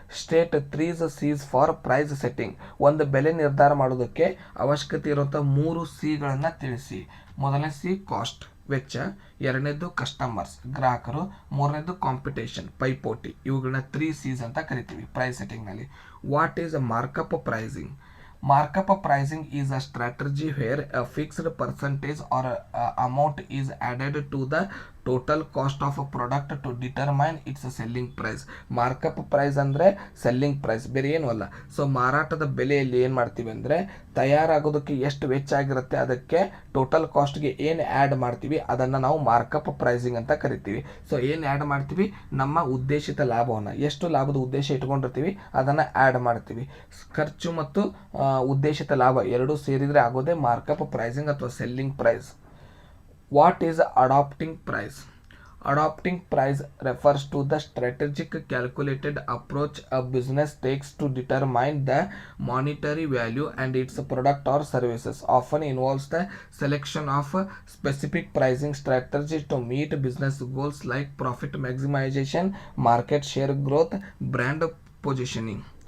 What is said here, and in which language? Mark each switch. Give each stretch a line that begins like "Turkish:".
English: State 3 C's for price setting.
Kannada: ಒಂದು ಬೆಲೆ ನಿರ್ಧಾರ ಮಾಡೋದಕ್ಕೆ ಅವಶ್ಯಕತೆ ಇರುವಂಥ 3 Cಗಳನ್ನು ತಿಳಿಸಿ. ಮೊದಲನೇ C ಕಾಸ್ಟ್, ವೆಚ್ಚ. ಎರಡನೇದು ಕಸ್ಟಮರ್ಸ್, ಗ್ರಾಹಕರು. ಮೂರನೇದು ಕಾಂಪಿಟೇಷನ್, ಪೈಪೋಟಿ. ಇವುಗಳನ್ನ 3 C's ಅಂತ ಕರಿತೀವಿ price ಸೆಟ್ಟಿಂಗ್ನಲ್ಲಿ.
English: What is markup pricing? Markup pricing is a strategy where a fixed percentage or amount is added to the total cost of a product to determine its selling price.
Kannada: Markup price ಅಂದರೆ selling price, ಬೇರೆ ಏನೂ ಅಲ್ಲ. So ಮಾರಾಟದ ಬೆಲೆಯಲ್ಲಿ ಏನು ಮಾಡ್ತೀವಿ ಅಂದರೆ ತಯಾರಾಗೋದಕ್ಕೆ ಎಷ್ಟು ವೆಚ್ಚ ಆಗಿರುತ್ತೆ ಅದಕ್ಕೆ ಟೋಟಲ್ ಕಾಸ್ಟ್ಗೆ ಏನು ಆ್ಯಡ್ ಮಾಡ್ತೀವಿ ಅದನ್ನು ನಾವು ಮಾರ್ಕಪ್ ಪ್ರೈಸಿಂಗ್ ಅಂತ ಕರಿತೀವಿ. ಸೊ ಏನು ಆ್ಯಡ್ ಮಾಡ್ತೀವಿ? ನಮ್ಮ ಉದ್ದೇಶಿತ ಲಾಭವನ್ನು, ಎಷ್ಟು ಲಾಭದ ಉದ್ದೇಶ ಇಟ್ಕೊಂಡಿರ್ತೀವಿ ಅದನ್ನು ಆ್ಯಡ್ ಮಾಡ್ತೀವಿ. ಖರ್ಚು ಮತ್ತು ಉದ್ದೇಶಿತ ಲಾಭ ಎರಡೂ ಸೇರಿದರೆ ಆಗೋದೇ ಮಾರ್ಕಪ್ ಪ್ರೈಸಿಂಗ್ ಅಥವಾ selling price.
English: What is adopting price? Adopting price refers to the strategic calculated approach a business takes to determine the monetary value and its product or services. Often involves the selection of specific pricing strategies to meet business goals like profit maximization, market share growth, brand positioning.